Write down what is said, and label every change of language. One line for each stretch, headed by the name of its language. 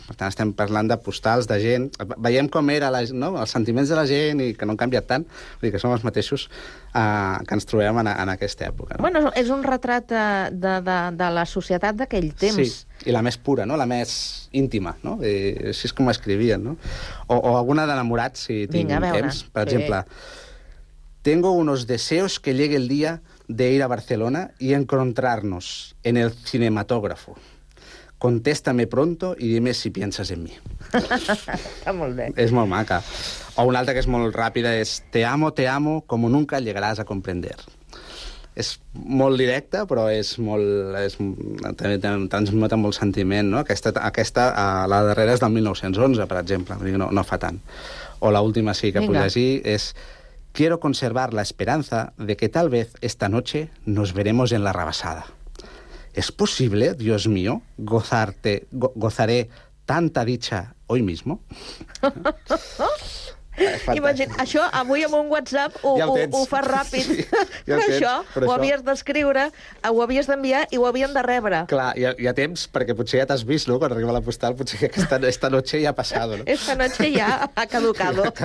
Catalan: Per tant, estem parlant de postals, de gent... Veiem com eren no? els sentiments de la gent i que no han canviat tant. Vull dir que som els mateixos que ens trobem en aquesta època. No? Bueno, és un retrat de la societat d'aquell temps. Sí, i la més pura, no? La més íntima. No? I així és com escrivien. No? O alguna d'enamorat, si tinc temps. Per exemple,
Spanish: tengo unos deseos que llegue el día de ir a Barcelona y encontrarnos en el cinematógrafo. Contéstame pronto y dime si piensas en mí.
Catalan: Está molt bé. És molt maca. O una altra que és molt ràpida és
Spanish: te amo, como nunca llegarás a comprender.
Catalan: És molt directa, però és molt... també transmet molt sentiment, no? Aquesta la darrera és del 1911, per exemple. No fa tant. O l'última sí que puc llegir és
Spanish: quiero conservar la esperanza de que tal vez esta noche nos veremos en la rabassada. ¿Es posible, Dios mío, gozaré tanta dicha hoy mismo?
Catalan: Imagina't, això avui amb un WhatsApp ho fa ràpid. Sí, ja però això ho havies d'escriure, ho havies d'enviar i ho havien de rebre. Clar, ja temps, perquè potser ja t'has vist, no?, quan arriba la postal, potser que
Spanish: esta noche
Catalan: ja ha passat, no?
Spanish: Esta noche
Catalan: ja ha caducat.